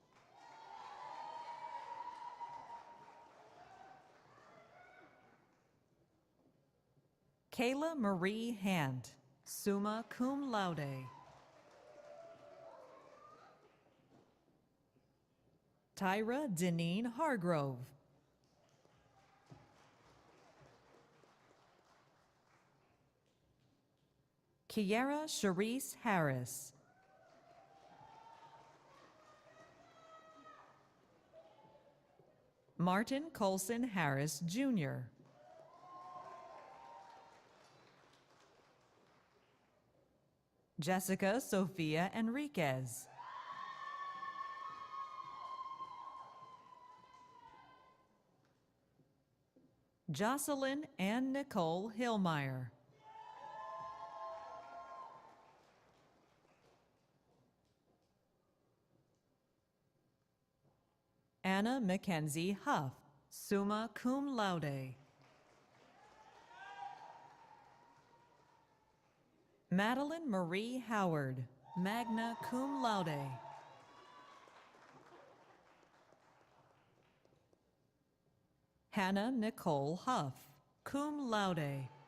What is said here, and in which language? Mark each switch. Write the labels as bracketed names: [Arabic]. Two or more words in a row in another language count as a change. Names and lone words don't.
[English] Kayla Marie Hant, [Latin] summa cum laude. [English] Tyra Deneen Hargrove. Kiara Sharice Harris. Martin Colson Harris, Jr. Jessica Sofia Enriquez. Jocelyn Ann Nicole Hillmeyer. Anna Mackenzie Huff, [Latin] summa cum laude. [English] Madeline Marie Howard, [Latin] magna cum laude. [English] Hannah Nicole Huff, [Latin] cum laude.